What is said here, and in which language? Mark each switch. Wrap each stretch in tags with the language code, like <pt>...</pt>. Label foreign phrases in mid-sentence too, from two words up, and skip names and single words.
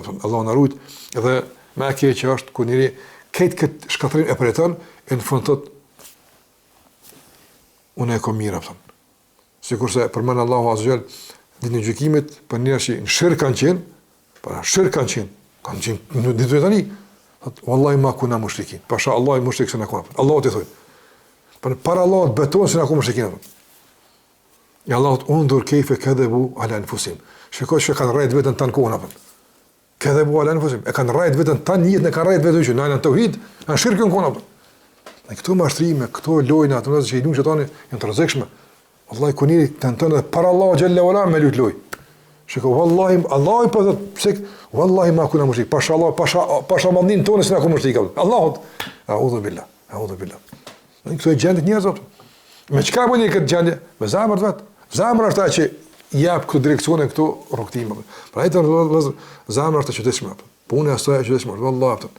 <sq>Allah na ruaj dhe më e keq që është kur njëri këtë shkatrim e përjeton e në fund thot unë e kam mirë apo. Sikurse përmend</sq> <ar>الله عز وجل</ar> <sq>ditën e gjykimit për njerëz që në shirk kanë qenë, para shirk kanë qenë në ditën e tani.</sq> <ar>والله ما كنا مشركين.</ar> <sq>Pasha Allah mushrik se na kuna. Allahu të thoj. Para Allah beton se na kuna mushrikin.</sq> <ar>يا الله انظر كيف كذبوا على أنفسهم.</ar> <sq>Shikoj që kanë rrejt vetën tan kohën apo.</sq> <ar>كذبوا على أنفسهم.</ar> <sq>E kanë rrejt vetën tan jetën e kanë rrejt vetën që në tauhid, në shirkun kohën apo. Ne këto mashtrime, këto lojna ato që i duan shetani janë të rrezikshme. Wallahi kuniri tenton edhe para Allah xhalla wala me lut loj. Shikoj wallahi Allah po thot pse</sq> <ar>والله ما كنا مشرك.</ar> <sq>Pasha Allah, pasha mandin tonë se na kuna mushrik. Allahut.</sq> <ar>أعوذ بالله.</ar> <sq>Ne këto gjendë njerëz apo. Me çka bëni këtë gjendje? Me zemër vet. Zemra është ajo që jap këtë direksione këtu rrugtime. Pra ai të zemra është çuditshme apo. Puna është e çuditshme wallahi apo.</sq>